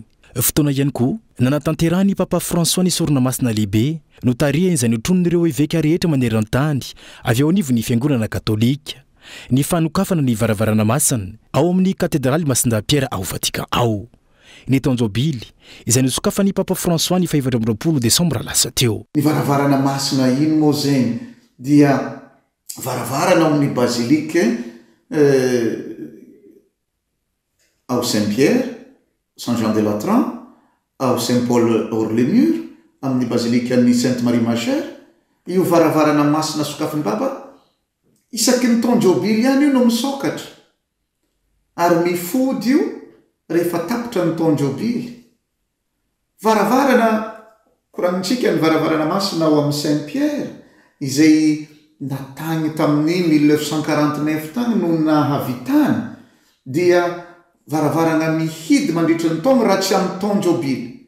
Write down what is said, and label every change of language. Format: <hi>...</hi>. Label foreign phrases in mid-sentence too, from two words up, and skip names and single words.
<mg>Fotoana ihany koa nanatanterahany Papa François ny sorona masina lehibe no tarihany izay notronon'ireo évêque rehetra maneran-tany avy ao anivon'ny fiangonana katolika ny fanokafana ny varavarana masina ao amin'ny katedraly Masindahy-Pera ao Vatican ao. Ny tanjobily izay nosokafan'ny Papa François ny 20 Desambra lasa teo. Ny varavarana masina iny moa zegny dia varavarana amin'ny basilike ao Saint-Pierre, Saint-Jean-de-Latran, ao Saint-Paul hors les murs, amin'ny basilike an'ny Sainte-Marie-Majeure. Io varavarana masina sokafin'ny Papa isaky ny taonjobily ihany io no misokatra ary mifody io rehefa tapitra ny taonjobily. Varavarana koragnitsika ny varavarana masina ao amin'ny Saint-Pierre izay natagny tamin'ny 1949 tagny no nahavitany dia varavarana mihidy mandritra ny taogno raha tsy amin'ny taonjobily.</mg>